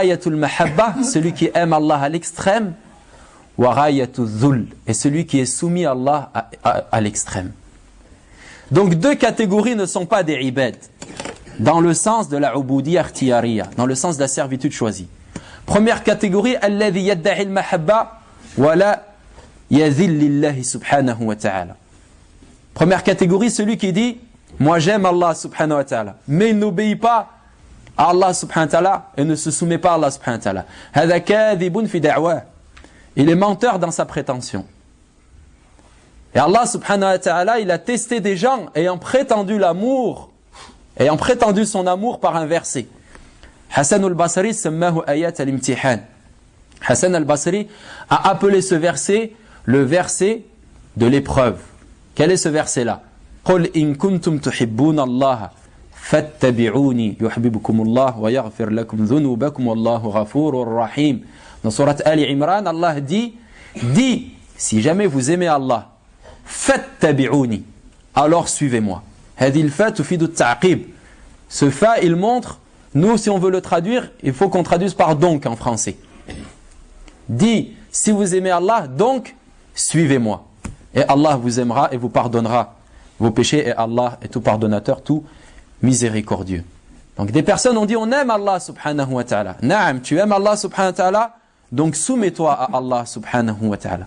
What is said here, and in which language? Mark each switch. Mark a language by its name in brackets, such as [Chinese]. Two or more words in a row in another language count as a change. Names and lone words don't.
[Arabic] غاية المحبة, [French] celui qui aime Allah à l'extrême. [Arabic] وغاية الذل, [French] et celui qui est soumis à Allah à l'extrême. Donc deux catégories ne sont pas des ibad, dans le sens de la [Arabic] عبودية اختيارية, [French] dans le sens de la servitude choisie. Première catégorie, [Arabic] الذي يدعي المحبة ولا يذل لله سبحانه وتعالى. [French] Première catégorie, celui qui dit moi j'aime Allah [Arabic] سبحانه وتعالى, [French] mais il n'obéit pas à Allah [Arabic] سبحانه وتعالى [French] et ne se soumet pas à Allah [Arabic] سبحانه وتعالى. هذا كاذب في دعوى. [French] Il est menteur dans sa prétention. Et Allah [Arabic] سبحانه وتعالى, [French] il a testé des gens ayant prétendu l'amour, ayant prétendu son amour par un verset. [Arabic] حسن البصري سماه آية الامتحان. [French] Hassan al-Basri a appelé ce verset le verset de l'épreuve. Quel est ce verset-là? [Arabic] قل إن كنتم تحبون الله فاتبعوني يحببكم الله ويغفر لكم ذنوبكم والله غفور رحيم. [French] Dans surat Ali Imran, Allah dit, si jamais vous aimez Allah, fattabi'uni, alors suivez-moi. [Arabic] هذه الفاء تفيد التعقيب. [French] Ce fa, il montre, nous si on veut le traduire, il faut qu'on traduise par donc en français. Dit, si vous aimez Allah, donc suivez-moi. Et Allah vous aimera et vous pardonnera vos péchés, et Allah est tout pardonnateur, tout miséricordieux. Donc des personnes ont dit, on aime Allah [Arabic] سبحانه وتعالى. [French] Naam, tu aimes Allah [Arabic] سبحانه وتعالى, [French] donc soumets-toi à Allah [Arabic] سبحانه وتعالى.